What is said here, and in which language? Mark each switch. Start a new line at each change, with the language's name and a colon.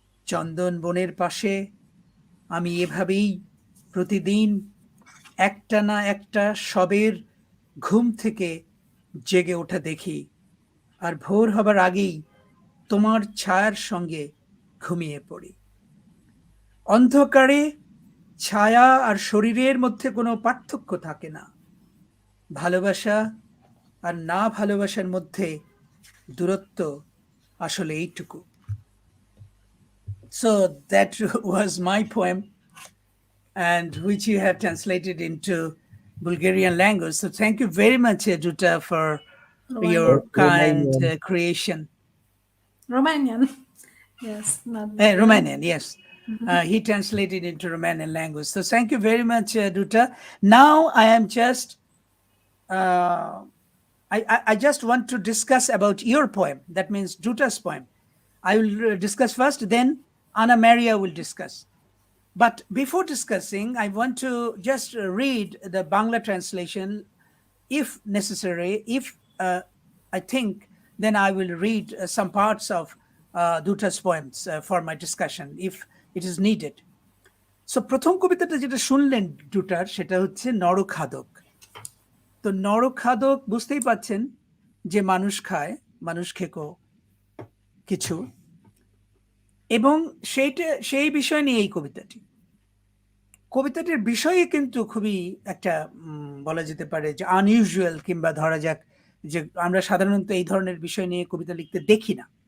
Bangla: চন্দন বনের পাশে আমি এভাবেই প্রতিদিন একটা না একটা সবের ঘুম থেকে জেগে ওঠা দেখি, আর ভোর হবার আগেই তোমার ছায়ার সঙ্গে ঘুমিয়ে পড়ি। অন্ধকারে ছায়া আর শরীরের মধ্যে কোনো পার্থক্য থাকে না। ভালোবাসা আর না ভালোবাসার মধ্যে দূরত্ব আসলে এইটুকু।
English: So that was my poem, and which you have translated into Bulgarian language. So thank you very much, Duta, for your kind creation. Romanian. Yes, not Romanian, yes. He translated into Romanian language. So thank you very much, Duta. Now I am just, I just want to discuss about your poem. That means Duta's poem. I will discuss first, then Anna Maria will discuss. But before discussing, I want to just read the Bangla translation, if necessary. If I think, then I will read some parts of Duta's poems for my discussion, if it is needed.
Bangla: So প্রথম কবিতাটা যেটা শুনলেন ডুটার, সেটা হচ্ছে নরখাদক। তো নরখাদক বুঝতেই পাচ্ছেন যে মানুষ খায়, মানুষ খেকো কিছু, এবং সেই বিষয় নিয়ে এই কবিতাটির বিষয়ে কিন্তু খুবই একটা বলা যেতে পারে যে আনইউজুয়াল, কিংবা ধরা যাক যে আমরা সাধারণত এই ধরনের বিষয় নিয়ে কবিতা লিখতে দেখি না।